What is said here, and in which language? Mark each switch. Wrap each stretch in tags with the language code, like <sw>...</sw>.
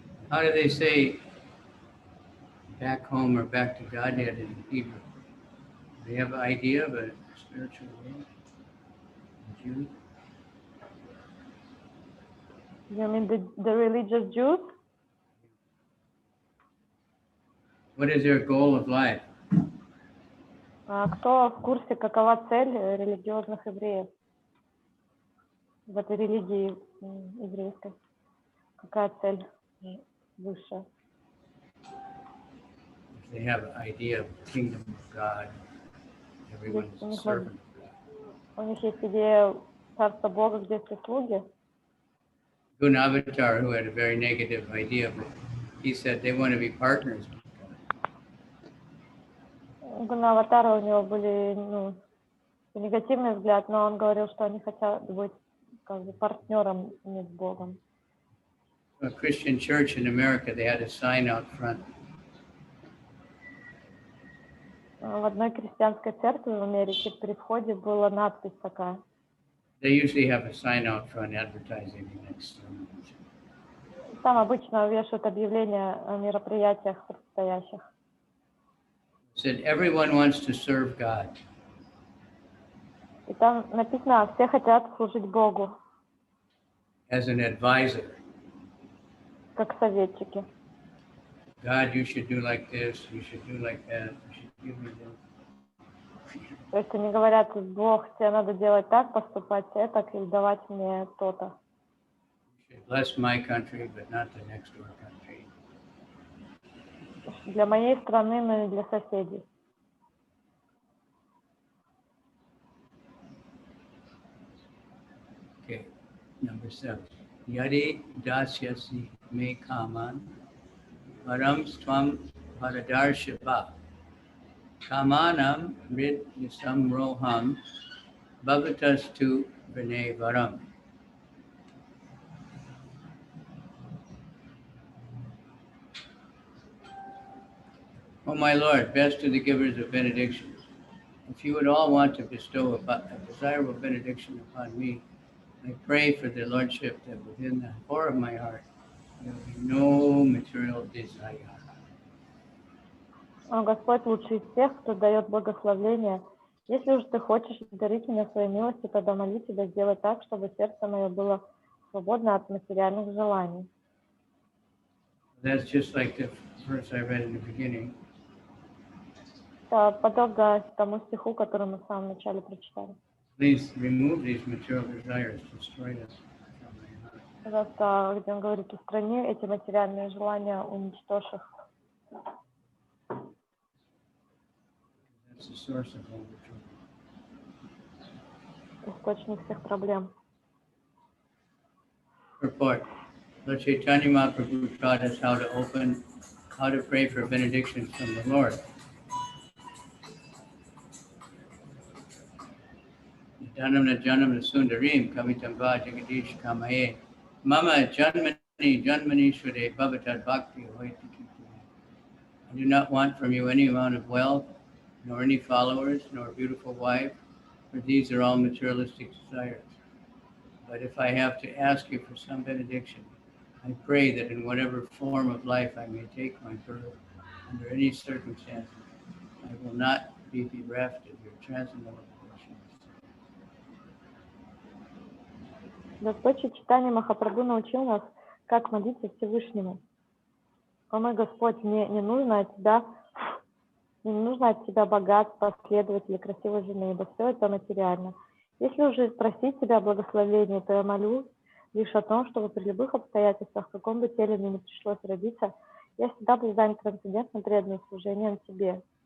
<en>How do they say back home or back to Godhead in Hebrew? Do they have an idea of a spiritual world? Jew? You mean the religious Jews? What is their goal of life?</en> <ru>Кто в курсе, какова цель религиозных евреев в этой религии еврейской? Какая цель высшая?</ru> <en>They have an idea of the kingdom of God. Everyone is a servant of God.</en> <ru>У них есть идея царства Бога, где все слуги.</ru> <en>Avatar, who had a very negative idea, but he said they want to be partners with God.</en> <ru>Гуна-аватара у него были негативный взгляд, но он говорил, что они хотят быть как бы партнером с Богом.</ru> <en>A Christian church in America, they had a sign out front.</en> <ru>В одной христианской церкви в Америке при входе была надпись такая.</ru> <en>They usually have a sign out front advertising the next sermon.</en> <ru>Там обычно вешают объявления о мероприятиях предстоящих.</ru> <en>Said everyone wants to serve God.</en> <ru>И там написано: все хотят служить Богу.</ru> <en>As an advisor.</en> <ru>Как советчики.</ru> <en>God, you should do like this, you should do like that, you should give me this.</en> <ru>То есть они говорят: Бог, тебе надо делать так, поступать так, и давать мне то-то.</ru> <en>You should bless my country, but not the next door country.</en> <ru>Для моей страны, но и для соседей.</ru> <en>Okay, number 7.</en> <sa>Yadi dasyasi me kaman param stvam paradarshava kamanam rid nisam roham bhavatas tu vine varam.</sa> <en>O my Lord, best of the givers of benedictions, if you would all want to bestow a desirable benediction upon me, I pray for the Lordship that within the core of my heart there will be no material desire.</en> <ru>О, Господь лучший из всех, кто дает благословление. Если уж ты хочешь дарить мне своей милости, тогда молю тебя сделать так, чтобы сердце мое было свободно от материальных желаний.</ru> <en>That's just like the verse I read in the beginning.</en> <ru>Это подобно тому стиху, который мы в самом начале прочитали.</ru> <en>Please remove these material desires, destroy them from my heart.</en> <ru>Пожалуйста, где он говорит: устрани эти материальные желания, уничтожь их.</ru> <en>That's the source of all the trouble.</en> <ru>источник всех проблем.</ru> <en>Report. Lord Chaitanya Mahaprabhu taught us how to pray for benedictions from the Lord.</en> <sa>Janamna Janamna Sundarim Kavitamba Jagadish Kamaye Mama Janmani Shvade Bhavatad Bhakti Hoiti.</sa> <en>I do not want from you any amount of wealth, nor any followers, nor a beautiful wife, for these are all materialistic desires. But if I have to ask you for some benediction, I pray that in whatever form of life I may take my birth, under any circumstances, I will not be bereft of your transcendental devotion.</en> <ru>Господь Чайтанья Махапрабху научил нас, как молиться Всевышнему. О мой Господь, мне не нужно от Тебя богатства, последователей, красивой жены, ибо все это материально. Если уже просить Тебя о благословении, то я молюсь лишь о том, чтобы при любых обстоятельствах, в каком бы теле мне не пришлось родиться, я всегда был занят трансцендентным преданным служением Тебе.</ru>